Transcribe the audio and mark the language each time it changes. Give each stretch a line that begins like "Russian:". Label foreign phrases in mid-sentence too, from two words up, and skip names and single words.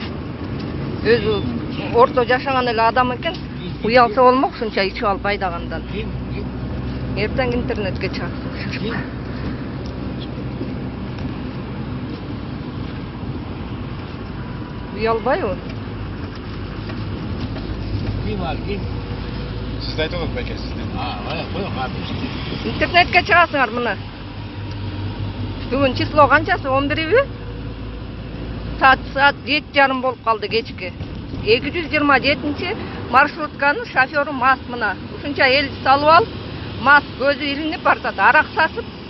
Kyrgyz: Өзү орто жашаган эле адам экен. Уялса болмок, шунча ичип алып айдагандан. Эртең интернетке чыгасың. Уялбайбы?
Kazakh: Сіз айтып отыр,
Kyrgyz: байке, Интернетке чыгасыңар мына. Бүгүн число канчасы? 11-би? Саат 7:30 болуп калды кечки. 227-чи маршрутканын шофёру мас мына. Ушунча элди салып алып, мас көзү илинип бартат, арак сасып.